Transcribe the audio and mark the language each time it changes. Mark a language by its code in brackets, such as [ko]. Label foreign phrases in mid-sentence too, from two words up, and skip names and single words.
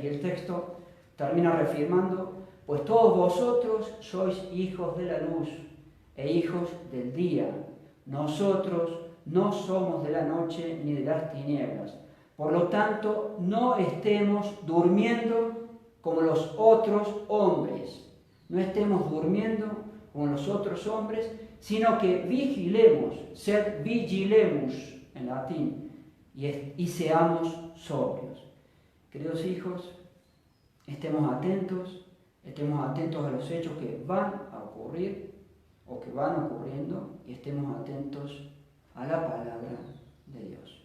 [es] Y el texto termina reafirmando: pues todos vosotros sois hijos de la luz e hijos del día. Nosotros no somos de la noche ni de las tinieblas. Por lo tanto, no estemos durmiendo como los otros hombres. No estemos durmiendo como los otros hombres, sino que vigilemos, [la] sed vigilemus [es] en latín, y seamos sobrios. Queridos hijos, estemos atentos a los hechos que van a ocurrir o que van ocurriendo, y estemos atentos a la palabra de Dios.